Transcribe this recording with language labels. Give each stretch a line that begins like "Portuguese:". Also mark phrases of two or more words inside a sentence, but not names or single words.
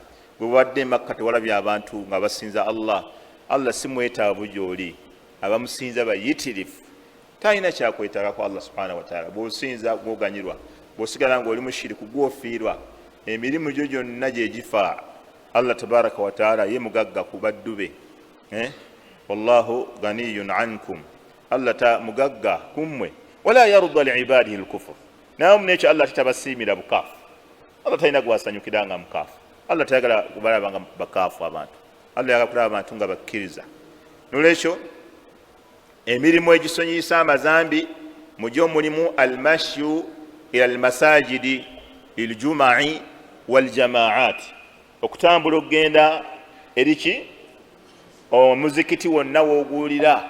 Ganda: Bwe wadde Makka tewalabye abantu nga basinza Allah, Allah si mwetaavu gy'oli, abamusinza bayitirifu, talina kyakwetaaga ku
Arabic: الله سبحانه وتعالى.
Ganda: Bw'osinza gw'oganyirwa, bw'osigala ng'oli mushiriku gw'ofiirwa, emirimu gyo gyonna gye gifa.
Arabic: الله تبارك وتعالى
Ganda: ye mugagga ku baddu be,
Arabic: والله غني عنكم,
Ganda: Allah ta mugagga kummwe,
Arabic: ولا يرضى لعباده الكفر,
Ganda: naye nekyo Allah titabasiimira bukaafu. Allah talina gwasanyukira nga mukaafu, Allah tayagala kubalaba nga bakaafu abantu, Allah yagala kulaba abantu nga bakkiriza. Nolwekyo emirimu egisonyiyisa amazambi mugyo mulimu
Arabic: المشي إلى المساجد للجمع والجماعات,
Ganda: okutambula okugenda eriki omuzikiti wonna w'oguwulira.